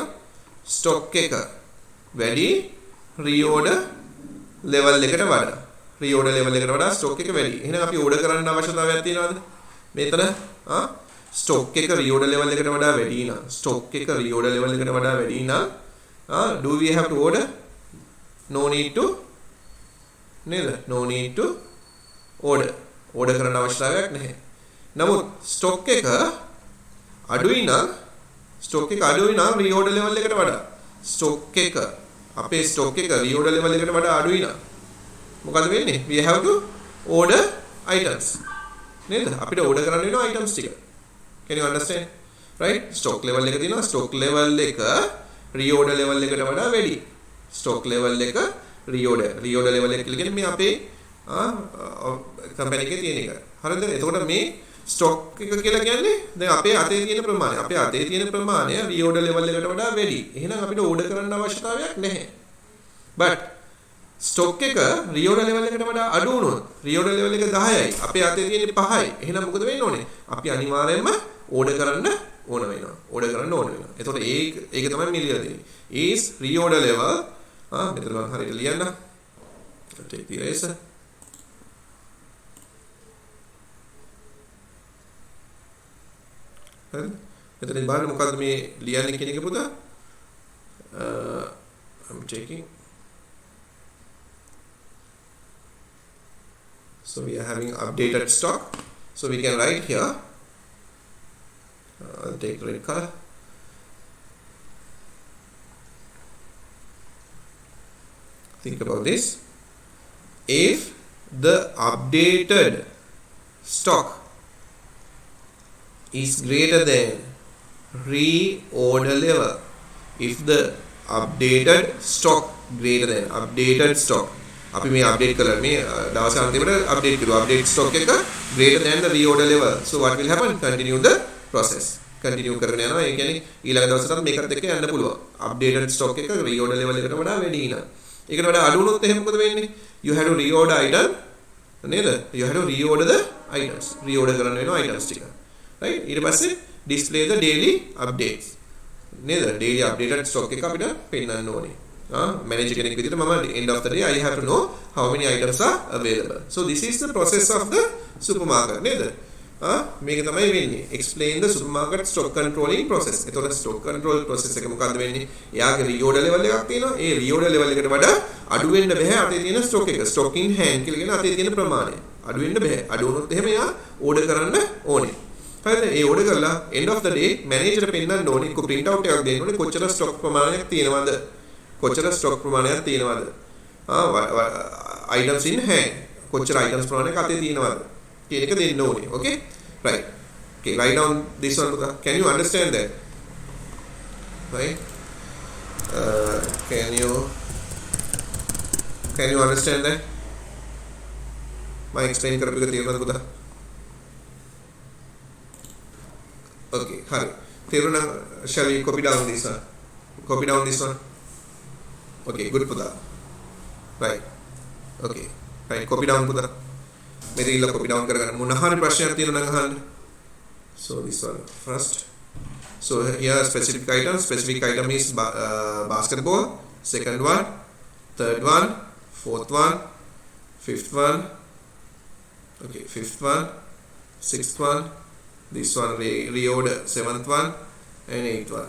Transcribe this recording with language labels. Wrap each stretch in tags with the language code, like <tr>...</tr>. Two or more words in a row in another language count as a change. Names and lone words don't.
<si>ස්ටොක් එක වැඩි</si> <en>reorder level</en> <si>එකට වඩා.</si> <en>reorder level</en> <si>එකට වඩා ස්ටොක් එක වැඩි. එහෙනම් අපි ඕඩර් කරන්න අවශ්‍යතාවයක් තියෙනවද? මෙතන ස්ටොක් එක</si> <en>reorder level</en> <si>එකට වඩා වැඩි නම් ස්ටොක් එක</si> <en>reorder level</en> <si>එකට වඩා වැඩි නම්</si> <en>do we have to order? No need to නේද? No need to order.</en> <si>ඕඩර් කරන්න අවශ්‍යතාවයක් නැහැ. නමුත් ස්ටොක් එක අඩුයි නම්</si> <en>reorder level</en> <si>එකට වඩා ස්ටොක් එක අපේ ස්ටොක් එක</si> <en>reorder level</en> <si>එකට වඩා අඩුයි නම් මොකද වෙන්නේ?</si> <en>we have to order items නේද?</en> <si>අපිට ඕඩර් කරන්න වෙනවා items ටික.</si> <en>can you understand? right? stock level</en> <si>එක තියෙනවා.</si> <en>stock level</en> <si>එක</si> <en>reorder level</en> <si>එකට වඩා වැඩි.</si> <en>stock level</en> <si>එක</si> <en>reorder level</en> <si>එක කියන්නේ මේ අපේ කම්පැනි එකේ තියෙන එක. හරිද? එතකොට මේ ස්ටොක් එක කියලා කියන්නේ දැන් අපේ අතේ තියෙන ප්‍රමාණය</si> <en>reorder level</en> <si>එකට වඩා වැඩි. එහෙනම් අපිට ඕඩර් කරන්න අවශ්‍යතාවයක් නැහැ. but ස්ටොක් එක</si> <en>reorder level</en> <si>එකට වඩා අඩු වුණොත්</si> <en>reorder level</en> <si>එක 10යි අපේ අතේ තියෙන්නේ 5යි. එහෙනම් මොකද වෙන්න ඕනේ? අපි අනිවාර්යයෙන්ම ඕඩර් කරන්න ඕන වෙනවා. එතකොට ඒක තමයි මේ ලියලා තියෙන්නේ.</si> <en>is reorder level</en> <si>මෙතන මම හරියට ලියන්න.</si> <en>take the eraser.</en> <si>හරි. මෙතන බලන්න මොකද්ද මේ ලියන්නේ කියන එක පුතා.</si> <en>I'm checking. So we are having updated stock. So we can write here. I'll take red color. Think about this. If the updated stock is greater than reorder level, if the updated stock</en> <si>අපි මේ අප්ඩේට් කරලා මේ දවස් අන්තිමට අප්ඩේට් කරුවා.</si> <en>update stock එක greater than the reorder level. So what will happen? Continue the process. continue</en> <si>කරගෙන යනවා. ඒ කියන්නේ ඊළඟ දවසටත් මේකත් එක්ක යන්න පුළුවන්.</si> <en>updated stock</en> <si>එක</si> <en>reorder level</en> <si>එකට වඩා වැඩි නම්. ඒකට වඩා අඩු වුණොත් එහෙනම් මොකද වෙන්නේ?</si> <en>You have to reorder item නේද? You have to reorder the items. reorder</en> <si>කරන්න වෙනවා</si> <en>items ටික. right?</en> <si>ඊට පස්සේ</si> <en>display the daily updates.</en> <si>නේද?</si> <en>daily updated stock</en> <si>එක අපිට පෙන්වන්න ඕනේ.</si> <en>manager</en> <si>කෙනෙක් විදිහට මම</si> <en>end of the day I have to know how many items are available. So this is the process of the supermarket නේද?</en> <si>මේක තමයි වෙන්නේ.</si> <en>explain the supermarket stock controlling process.</en> <si>එතකොට</si> <en>stock control process</en> <si>එක මොකද්ද වෙන්නේ? එයාගේ</si> <en>reorder level</en> <si>එකක් තියෙනවා. ඒ</si> <en>reorder level</en> <si>එකට වඩා අඩු වෙන්න බෑ අතේ තියෙන stock එක.</si> <en>stock in hand</en> <si>කියලා කියන අතේ තියෙන ප්‍රමාණය. අඩු වෙන්න බෑ. අඩු වුණොත් එහෙම එයා order කරන්න ඕනේ. හරිද? ඒ order කරලා</si> <en>end of the day</en> <si>manager පෙන්නන්න ඕනේ. කො</si> <en>print out</en> <si>එකක් දෙන්න ඕනේ. කොච්චර stock ප්‍රමාණයක් තියෙනවද? කොච්චර stock ප්‍රමාණයක් තියෙනවද?</si> <en>items in hand.</en> <si>කොච්චර items ප්‍රමාණයක් අතේ තියෙනවද? කියන එක දෙන්න ඕනේ.</si> <en>Okay? Right. Okay, write down this one. Can you understand that? Right? Can you understand that?</en> <si>मैं explain කරපු එක තේරුණාද පුතා? Okay, හරි. තේරුණා?</si> <en>Shall we copy down this one? Copy down this one. Okay, good පුතා. Right. Okay. Right, copy down පුතා.</en> <si>මේක ඉල්ල</si> <en>copy down</en> <si>කරගන්න. මොන හරි ප්‍රශ්නයක් තියෙනවා නම් අහන්න.</si> <en>So this one first. So here specific item is basketball, second one, third one, fourth one, fifth one, okay, fifth one, sixth one, this one reorder, seventh one and eighth one.</en>